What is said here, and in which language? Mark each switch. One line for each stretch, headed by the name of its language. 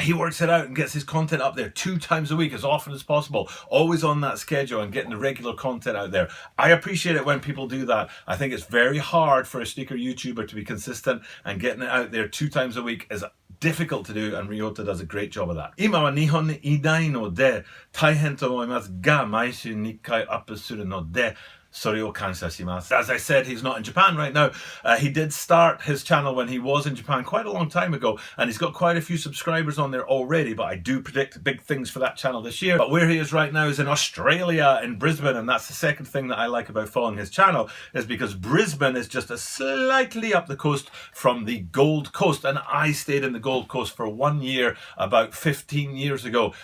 English: He works it out and gets his content up there 2 times a week as often as possible, always on that schedule and getting the regular content out there. I appreciate it when people do that. I think it's very hard for a sneaker YouTuber to be consistent, and getting it out there 2 times a week is difficult to do, and Ryota does a great job of that.
Japanese: 今は日本にいないので大変と思いますが、毎週2回アップするのでそれを感謝します。
English: As I said, he's not in Japan right now. He did start his channel when he was in Japan quite a long time ago, and he's got quite a few subscribers on there already, but I do predict big things for that channel this year. But where he is right now is in Australia, in Brisbane, and that's the second thing that I like about following his channel, is because Brisbane is just a slightly up the coast from the Gold Coast, and I stayed in the Gold Coast for 1 year about 15 years ago.